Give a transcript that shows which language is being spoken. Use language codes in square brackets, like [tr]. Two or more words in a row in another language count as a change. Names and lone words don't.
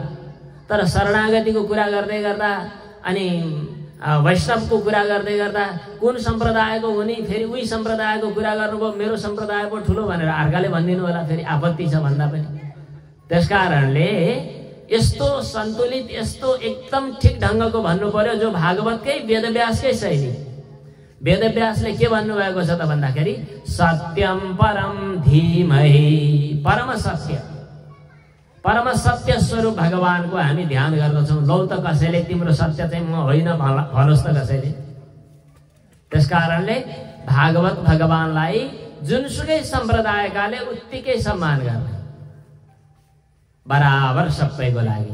[ne] तर शरणागतिको कुरा गर्दै गर्दा अनि वैष्णवको कुरा गर्दै गर्दा कुन सम्प्रदायको हुने, फेरि उही सम्प्रदायको कुरा गर्नुभयो, मेरो सम्प्रदाय पो ठुलो भनेर अर्काले भनिदिनु होला, फेरि आपत्ति छ भन्दा पनि। त्यसकारणले यस्तो सन्तुलित, यस्तो एकदम ठिक ढङ्गको भन्नु पर्यो, जो भागवतकै वेदव्यासकै शैली। वेदव्यासले के भन्नुभएको छ त भन्दाखेरि [sa] सत्यम परम धीमहि, [ne] परम सत्य, परम सत्य स्वरूप भगवानको हामी ध्यान गर्दछौँ। लौ त कसैले तिम्रो सत्य चाहिँ म होइन भन्नुहोस् त कसैले। त्यसकारणले भागवत भगवानलाई जुनसुकै सम्प्रदायकाले उत्तिकै सम्मान गर्ने, बराबर सबैको लागि।